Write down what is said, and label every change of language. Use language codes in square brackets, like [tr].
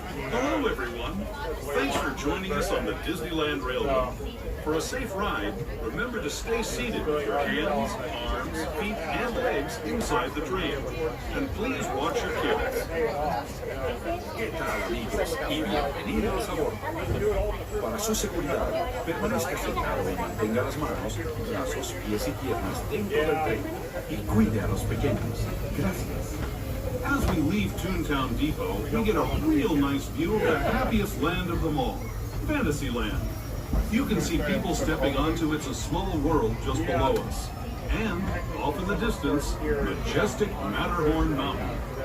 [en] Hello, everyone. Thanks for joining us on the Disneyland Railroad. For a safe ride, remember to stay seated with your hands, arms, feet, and legs inside the train. And please watch your kids. [es] ¿Qué tal, amigos? Y bienvenidos a bordo. Para su seguridad, permanezca sentado y mantenga las manos, brazos, pies y piernas dentro del tren. Y cuide a los pequeños. Gracias. [en] As we leave Toontown Depot, we get a real nice view of the happiest land of them all, Fantasyland. You can see people stepping onto It's a Small World just below us. And, off in the distance, majestic Matterhorn Mountain.